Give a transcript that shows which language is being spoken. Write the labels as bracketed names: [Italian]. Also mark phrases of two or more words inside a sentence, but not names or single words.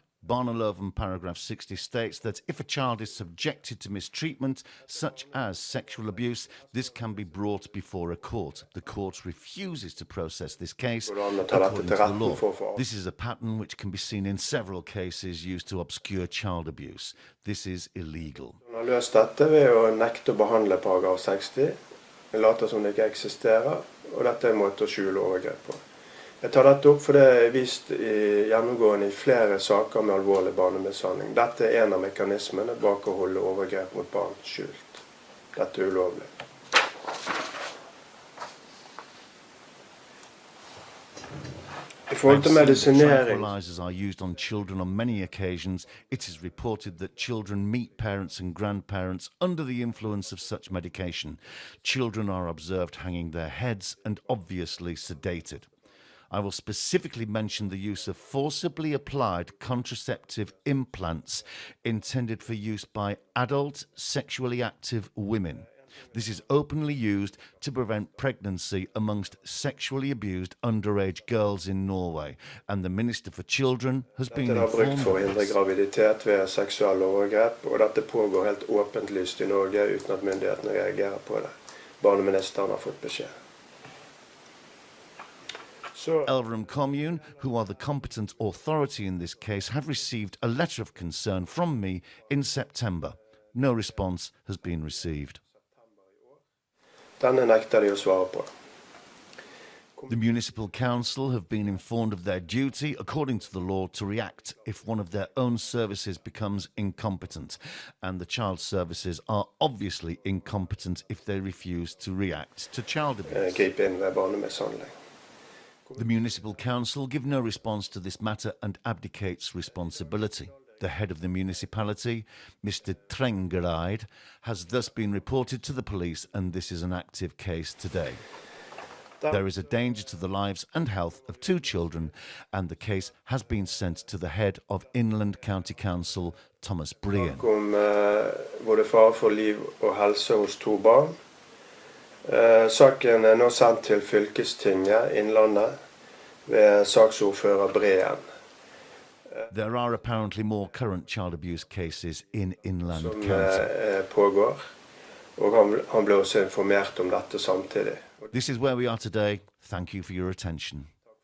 [English] Løten paragraph 60 states that if a child is subjected to mistreatment, such as sexual abuse, this can be brought before a court. The court refuses to process this case according to the law. This is a pattern which can be seen in several cases used to obscure child abuse. This is illegal. [Norwegian] Man har løst dette ved å nekte å behandle paragraf 60, late som det ikke eksisterer, og dette er en måte å skjule overgrep på. Jeg tar dette opp for det er vist gjennomgående i flere saker med alvorlig barnemishandling. Dette er en av mekanismene bak å holde overgrep mot barn skjult. Dette er ulovlig. I forhold til medisinering. [English] Tranquilizers are used on children on many occasions. It is reported that children meet parents and grandparents under the influence of such medication. Children are observed hanging their heads and obviously sedated. I will specifically mention the use of forcibly applied contraceptive implants intended for use by adult, sexually active women. This is openly used to prevent pregnancy amongst sexually abused underage girls in Norway, and the Minister for Children has been informed. [Norwegian] Dette er brukt for å hindre graviditet ved seksuelle overgrep, og dette pågår helt åpentlyst i Norge uten at myndighetene reagerer på det. Barneministeren har fått beskjed. [English] Elverum Commune, who are the competent authority in this case, have received a letter of concern from me in September. No response has been received. [Norwegian] Denne nekter de å svare på. [English] The municipal council have been informed of their duty, according to the law, to react if one of their own services becomes incompetent. And the child services are obviously incompetent if they refuse to react to child abuse. [Norwegian] Gripe inn ved barnemishandling. [English] The municipal council give no response to this matter and abdicates responsibility. The head of the municipality, Mr. Trengereid, has thus been reported to the police, and this is an active case today. There is a danger to the lives and health of 2 children, and the case has been sent to the head of Inland County Council, Thomas Brien. [Norwegian] Om både fare for liv og helse hos 2 barn. Saken er nå sendt til fylkestinget Innlandet ved saksordfører Brien. [English] There are apparently more current child abuse cases in Inland County. County. [Norwegian] Pågår, og han ble også informert om dette samtidig. [English] This is where we are today. Thank you for your attention.